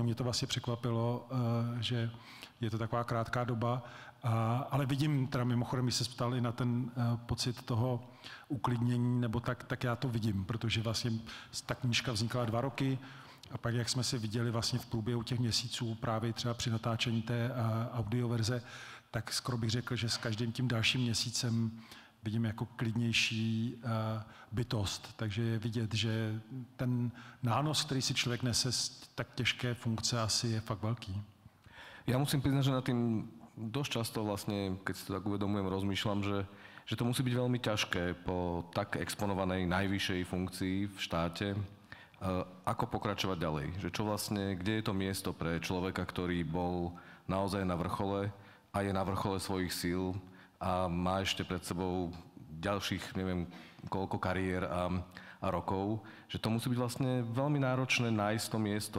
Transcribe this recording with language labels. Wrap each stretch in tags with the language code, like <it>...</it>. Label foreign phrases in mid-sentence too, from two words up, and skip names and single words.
<cs>Mě to vlastně překvapilo, že je to taková krátká doba, ale vidím, teda mimochodem, když se ptali na ten pocit toho uklidnění, nebo tak já to vidím, protože vlastně ta knížka vznikala 2 roky a pak, jak jsme se viděli vlastně v průběhu těch měsíců, právě třeba při natáčení té audioverze, tak skoro bych řekl, že s každým tím dalším měsícem vidím jako klidnější bytost. Takže je vidět, že ten nános, který si člověk nese z tak těžké funkce, asi je fakt velký.</cs> <sk>Ja musím priznať, že nad tým dosť často vlastne, keď si to tak uvedomujem, rozmýšľam, že to musí byť veľmi ťažké po tak exponovanej najvyššej funkcii v štáte. Ako pokračovať ďalej? Že čo vlastne, kde je to miesto pre človeka, ktorý bol naozaj na vrchole a je na vrchole svojich síl a má ešte pred sebou ďalších, neviem, koľko kariér a rokov, že to musí byť vlastne veľmi náročné nájsť to miesto.</sk>